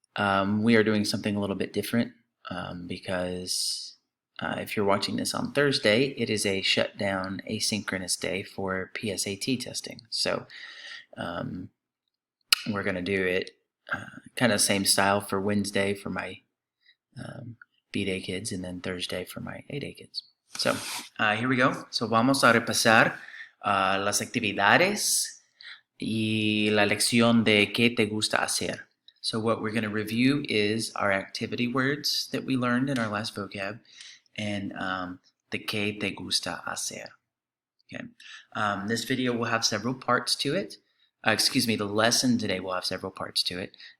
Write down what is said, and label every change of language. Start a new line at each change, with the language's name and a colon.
English: We are doing something a little bit different because if you're watching this on Thursday, it is a shutdown asynchronous day for PSAT testing. So we're going to do it kind of same style for Wednesday for my B-Day kids and then Thursday for my A-Day kids. So here we go.
Spanish: So vamos a repasar las actividades y la lección de qué te gusta hacer.
English: So what we're going to review is our activity words that we learned in our last vocab and the
Spanish: qué te gusta hacer.
English: Okay. This video will have several parts to it. The lesson today will have several parts to it.